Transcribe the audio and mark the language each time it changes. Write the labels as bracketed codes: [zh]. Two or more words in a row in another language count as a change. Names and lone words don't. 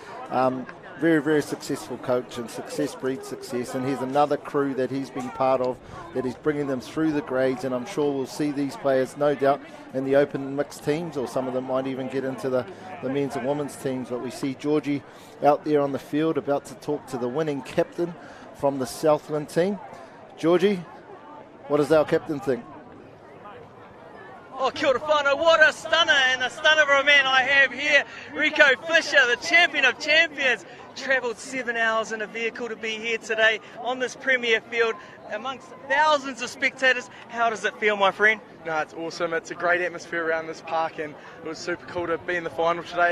[en] Very, very successful coach, and success breeds success, and here's another crew that he's been part of, that he's bringing them through the grades, and I'm sure we'll see these players, no doubt, in the open mixed teams, or some of them might even get into the men's and women's teams. But we see Georgie out there on the field about to talk to the winning captain from the Southland team. Georgie, what does our captain think? [mi] Oh, kia ora whānau, [en] what a stunner, and a stunner of a man I have here. Rico Fisher, the champion of champions, travelled 7 hours in a vehicle to be here today on this premier field amongst thousands of spectators. How does it feel, my friend? No, it's awesome. It's a great atmosphere around this park, and it was super cool to be in the final today.